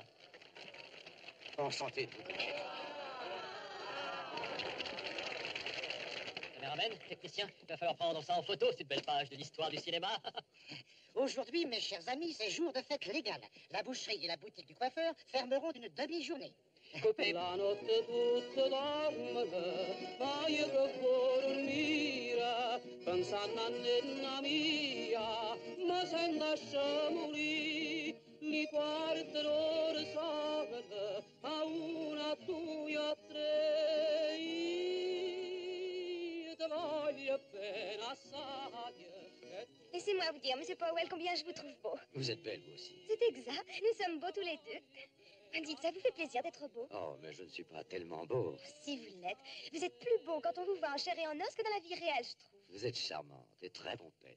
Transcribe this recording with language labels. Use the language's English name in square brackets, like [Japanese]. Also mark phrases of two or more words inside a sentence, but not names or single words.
[French] Enchanté de vous connaître. Caméraman, technicien, il va falloir prendre ça en photo, cette belle page de l'histoire du cinéma. Aujourd'hui, mes chers amis, c'est jour de fête légale. La boucherie et la boutique du coiffeur fermeront d'une demi-journée. Coupé. [Italian] La notte tutta dorme, ma io provo dormire, pensando a nonna mia, ma se lasciamo lì, li guarderò risolvere, a una, due, a tre, io te voglio bene assai. [French] Laissez-moi vous dire, Monsieur Powell, combien je vous trouve beau. Vous êtes belle, vous aussi. C'est exact, nous sommes beaux tous les deux. Dites, ça vous fait plaisir d'être beau? Oh, mais je ne suis pas tellement beau. Si vous l'êtes. Vous êtes plus beau quand on vous voit en chair et en os que dans la vie réelle, je trouve. Vous êtes charmante et très pompette.